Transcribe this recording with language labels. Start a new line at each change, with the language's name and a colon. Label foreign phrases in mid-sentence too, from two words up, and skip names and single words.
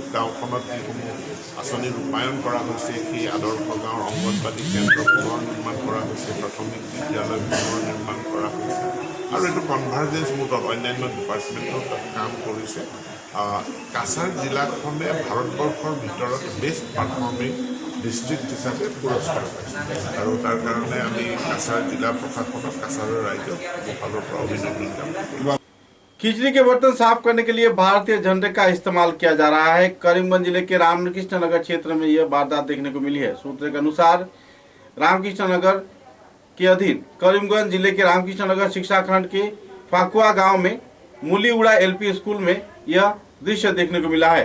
Assamese: গাঁওখনত যিসমূহ আঁচনি ৰূপায়ণ কৰা হৈছে, সেই আদৰ্শ গাঁৱৰ অংগনবাদী কেন্দ্ৰ পুনৰ নিৰ্মাণ কৰা হৈছে, প্ৰাথমিক বিদ্যালয় পুনৰ নিৰ্মাণ কৰা হৈছে আৰু এইটো
English: convergence mode
Assamese: অন্যান্য ডিপাৰ্টমেণ্টৰ কাম কৰিছে। কাছাৰ জিলাখনে ভাৰতবৰ্ষৰ ভিতৰত
English: best performing district
Assamese: হিচাপে পুৰস্কাৰ পাইছোঁ আৰু তাৰ কাৰণে আমি কাছাৰ জিলা প্ৰশাসনক কাছাৰৰ ৰাইজক মোৰ ফালৰ পৰা অভিনন্দন জ্ঞাপন।
Hindi: खिचड़ी के बर्तन साफ करने के लिए भारतीय झंडे का इस्तेमाल किया जा रहा है। करीमगंज जिले के रामकृष्ण नगर क्षेत्र में यह वारदात देखने को मिली है। सूत्रों के अनुसार रामकृष्ण नगर के अधीन करीमगंज जिले के रामकृष्ण नगर शिक्षा खंड के फाकुआ गांव में मूलीउड़ा
English: LP school
Hindi: में यह दृश्य देखने को मिला है।